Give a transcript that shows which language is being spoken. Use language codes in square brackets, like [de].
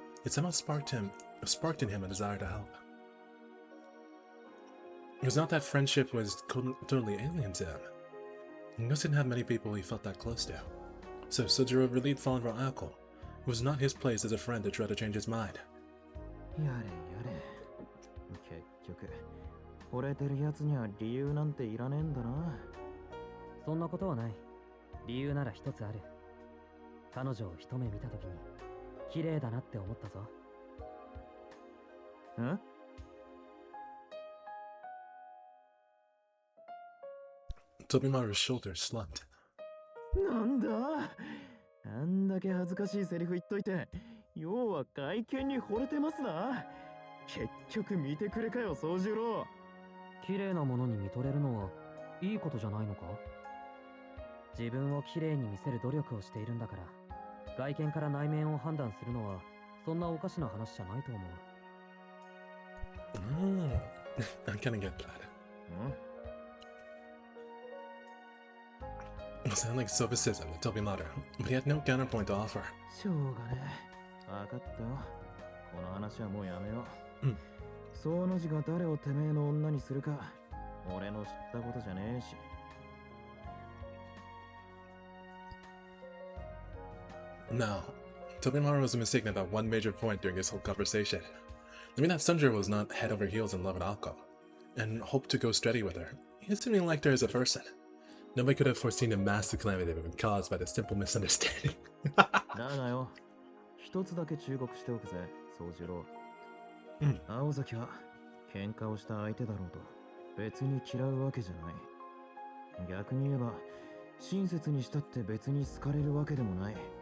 [en] It somehow sparked in him a desire to help. It was not that friendship was totally alien to him. He didn't have many people he felt that close to. So Sojiro really fallen for Ayako. It was not his place as a friend to try to change his mind. [ja] やれやれ。結局、惚れてるやつには理由なんていらねえんだな。そんなことはない。理由なら一つある。彼女を一目見たときに、綺麗だなって思ったぞ。ん [en] Tobimaru's shoulders slumped. [ja] なんだあんだけ恥ずかしいセリフ言っといて、要は外見に惚れてますな。結局見てくれかよ、宗次郎。綺麗なものに見とれるのはいいことじゃないのか？自分を綺麗に見せる努力をしているんだから、外見から内面を判断するのはそんなおかしな話じゃないと思う。 [en] I kind of get that. ん It sounded like sophisticism to Tobimaru, but he had no counterpoint to offer. [ja] しょうがねえ。わかったよ。この話はもうやめよう。うん。その字が誰をてめえの女にするか、俺の知ったことじゃねえし。 [en] No, Tobimaru was mistaken about one major point during this whole conversation. I mean that Sunjiro was not head over heels in love with Akko, and hoped to go steady with her. He simply liked her as a person. Nobody could have foreseen the massive calamity that would be caused by this simple misunderstanding. [ja] だがよ、一つだけ忠告しておくぜ、宗次郎。青崎は喧嘩をした相手だろうと別に嫌うわけじゃない。逆に言えば親切にしたって別に好かれるわけでもない。